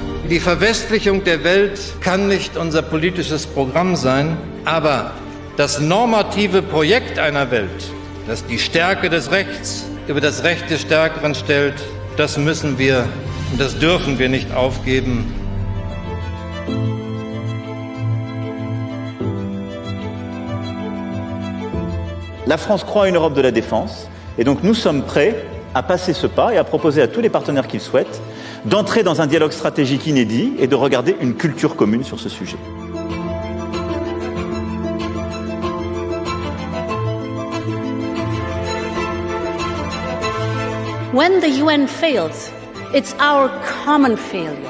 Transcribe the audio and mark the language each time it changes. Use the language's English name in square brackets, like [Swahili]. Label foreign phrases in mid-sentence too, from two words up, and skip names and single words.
[German] Die Verwestlichung der Welt kann nicht unser politisches Programm sein, aber das normative Projekt einer Welt, das die Stärke des Rechts über das Recht des Stärkeren stellt, das müssen wir und das dürfen wir nicht aufgeben. [French] La France croit à une Europe de la défense, et donc nous sommes prêts à passer ce pas et à proposer à tous les partenaires qui le souhaitent d'entrer dans un dialogue stratégique inédit et de regarder une culture commune sur ce sujet. [English] When the UN fails, it's our common failure.